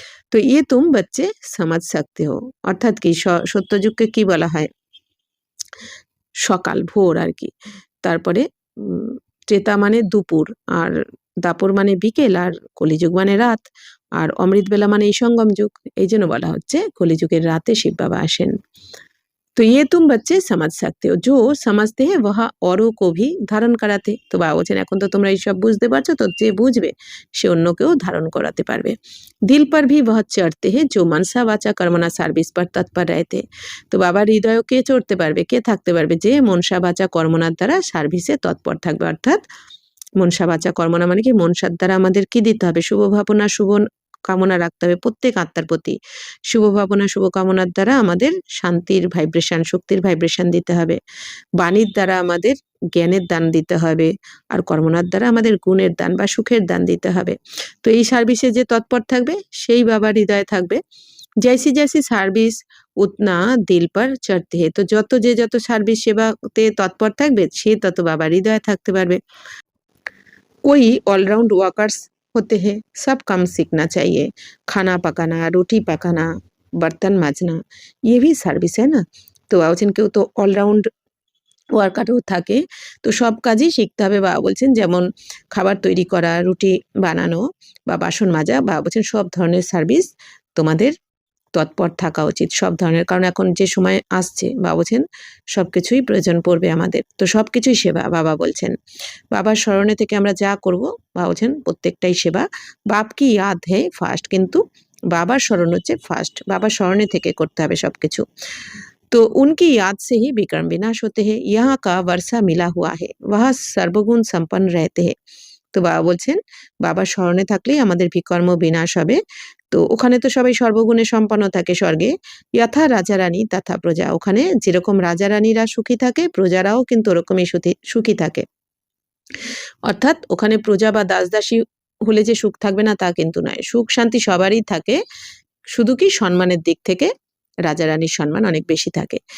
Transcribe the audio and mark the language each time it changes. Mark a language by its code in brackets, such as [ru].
[bn] তো [hi] ये तुम बच्चे समझ सकते हो, [bn] অর্থাৎ কি সত্যযুগকে কি বলা হয়, সকাল ভোর আর কি। তারপরে ত্রেতা মানে দুপুর, আর দাপর মানে বিকেল, আর কলিযুগ মানে রাত, আর অমৃতবেলা মানে এই সঙ্গম যুগ। এই জন্য বলা হচ্ছে কলিযুগের রাতে শিব বাবা আসেন। [hi] तो ये तुम बच्चे समझ सकते हो, जो समझते हैं वह औरों को भी [bn] ধারণ করাতে। তো বাবা বলছেন এখন তো তোমরা এইসব বুঝতে পারছো, তো যে বুঝবে সে অন্যকেও ধারণ করাতে পারবে। [hi] দিল पर भी वह चढ़ते हैं जो मनसा वाचा कर्मणा সার্ভিস पर तत्पर रहते। [bn] তো বাবার হৃদয়েও কে চড়তে পারবে, কে থাকতে পারবে, যে মনসা বাচা কর্মনার দ্বারা সার্ভিসে তৎপর থাকবে। অর্থাৎ মনসা বাচা কর্মণা মানে কি, মনসার দ্বারা আমাদের কি দিতে হবে, শুভ ভাবনা, শুভ কামনা রাখতে হবে প্রত্যেক আত্মার প্রতি। শুভ ভাবনা, শুভ কামনার দ্বারা আমাদের শান্তির ভাইব্রেশন, শক্তির ভাইব্রেশন দিতে হবে। বাণীর দ্বারা আমাদের জ্ঞানের দান দিতে হবে, আর কর্মনার দ্বারা আমাদের গুণের দান বা সুখের দান দিতে হবে। তো এই সার্ভিসে যে তৎপর থাকবে সেই বাবার হৃদয়ে থাকবে। [hi] জৈসি জৈসি সার্ভিস উতনা দিল পর চড়তে হে। [bn] তো যত যে যত সার্ভিস সেবাতে তৎপর থাকবে সে তত বাবার হৃদয়ে থাকতে পারবে। [hi] कोई ऑलराउंड वर्कर्स होते हैं, सब काम सीखना चाहिए। खाना पकाना, रोटी पकाना, बर्तन माजना, ये भी সার্ভিস है না। [bn] তো বাবা বলছেন কেউ তো অলরাউন্ড ওয়ার্কারও থাকে, তো সব কাজই শিখতে হবে। বাবা বলছেন যেমন খাবার তৈরি করা, রুটি বানানো বা বাসন মাজা, বাবা বলছেন সব ধরনের সার্ভিস তোমাদের তৎপর থাকা উচিত, সব ধরনের। কারণ এখন যে সময় আসছে বাবা বলছেন সবকিছুই প্রয়োজন পড়বে আমাদের, তো সবকিছুই সেবা বাবা বলছেন। বাবার স্মরণে থেকে আমরা যা করব বাবা বলছেন প্রত্যেকটাই সেবা। [hi] বাপ কি ইয়াদ হে ফার্স্ট, [bn] কিন্তু বাবার স্মরণ হচ্ছে ফার্স্ট, বাবার স্মরণে থেকে করতে হবে সবকিছু। [hi] तो उनकी याद से ही विक्रम विनाश होते हैं। यहाँ का वर्षा मिला हुआ है, वह सर्वगुण संपन्न रहते हैं। [bn] তো বাবা বলছেন বাবার স্মরণে থাকলেই আমাদের বিকর্ম বিনাশ হবে। তো ওখানে তো সবাই সর্বগুণে সম্পন্ন থাকে স্বর্গে। যথা রাজা রানী তথা প্রজা, ওখানে যেরকম রাজা রানীরা সুখী থাকে প্রজারাও কিন্তু ওরকমই সুখী থাকে। অর্থাৎ ওখানে প্রজা বা দাস দাসী হলে যে সুখ থাকবে না তা কিন্তু নয়, সুখ শান্তি সবারই থাকে, শুধু কি সম্মানের দিক থেকে রাজা রানীর সম্মান অনেক বেশি থাকে।